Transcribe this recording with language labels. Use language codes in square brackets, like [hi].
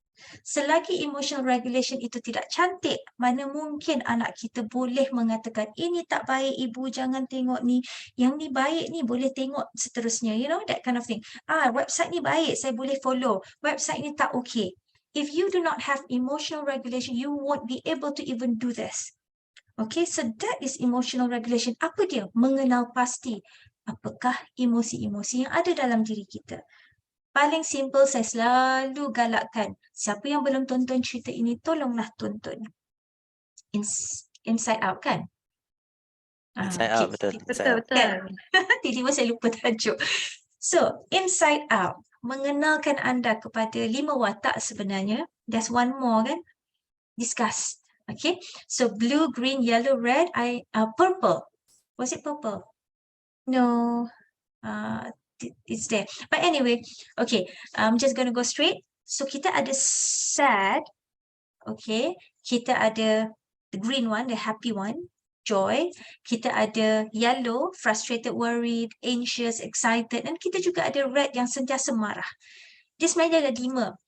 [ms] Selagi emotional regulation itu tidak cantik, mana mungkin anak kita boleh mengatakan, ini tak baik ibu, jangan tengok ni, yang ni baik ni, boleh tengok seterusnya, [en] that kind of thing. [ms] Website ni baik, saya boleh follow, website ni tak okay. [en] If you do not have emotional regulation, you won't be able to even do this. Okay, so that is emotional regulation. [ms] Apa dia? Mengenal pasti apakah emosi-emosi yang ada dalam diri kita. Paling simple, saya selalu galakkan. Siapa yang belum tonton cerita ini, tolonglah tonton. Inside Out kan? Inside Out, betul. Betul. Tiba-tiba saya lupa tajuk. So, Inside Out. Mengenalkan anda kepada 5 watak sebenarnya. [en] There's one more kan? Discuss. Okay. So, blue, green, yellow, red, purple. Was it purple? No. It's there. But anyway, okay, I'm just going to go straight. [ms] So kita ada sad, okay, kita ada [en] the green one, the happy one, [ms] joy, kita ada yellow, frustrated, worried, anxious, excited, dan kita juga ada red yang sentiasa marah. Dia sebenarnya ada 5.